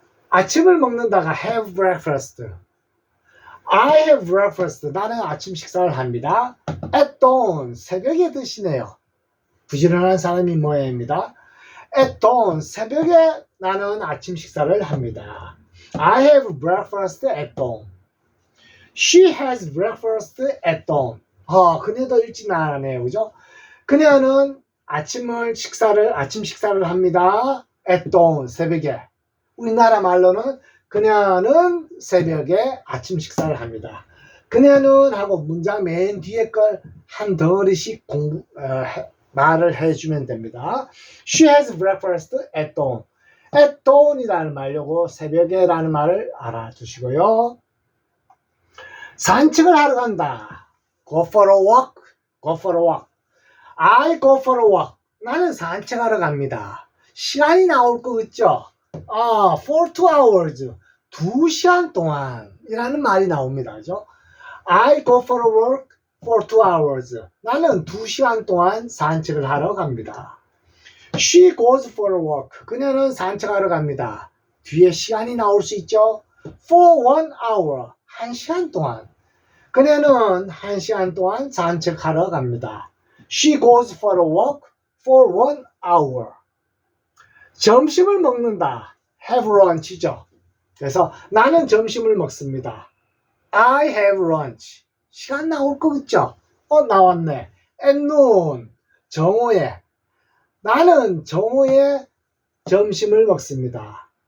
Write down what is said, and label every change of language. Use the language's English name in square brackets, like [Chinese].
[Korean] 아침을 먹는다가 have breakfast. [English] I have breakfast. [Korean] 나는 아침 식사를 합니다. At dawn. 새벽에 드시네요. 부지런한 사람이 모양입니다. [English] At dawn. [Korean] 새벽에 나는 아침 식사를 합니다. [English] I have breakfast at dawn. She has breakfast at dawn. [Korean] 그녀도 일찍 나가네요. 그죠? 그녀는 아침 식사를 합니다. [English] At dawn, 새벽에. [Korean] 우리나라 말로는 그녀는 새벽에 아침 식사를 합니다. 그녀는 하고 문장 맨 뒤에 걸 한 덩어리씩 말을 해주면 됩니다. [English] She has breakfast at dawn. [Korean] At dawn이라는 말, 요거 새벽에 라는 말을 알아두시고요. [English] 산책을 하러 간다. Go for a walk. Go for a walk. I go for a walk. 나는 산책하러 갑니다. [Korean] 시간이 나올 거 있죠? For 2 hours. 2시간 동안 이라는 말이 나옵니다. [English] 그죠? I go for a walk for 2 hours. [Korean] 나는 2시간 동안 산책을 하러 갑니다. [English] She goes for a walk. [Korean] 그녀는 산책하러 갑니다. 뒤에 시간이 나올 수 있죠? [English] For 1 hour. 1시간 동안. [Korean] 그녀는 1시간 동안 산책하러 갑니다. [English] She goes for a walk for 1 hour. [Korean] 점심을 먹는다. Have lunch죠. 그래서 나는 점심을 먹습니다. I have lunch. 시간 나올 거 있죠? 나왔네. At noon. 정오에. 나는 정오에 점심을 먹습니다.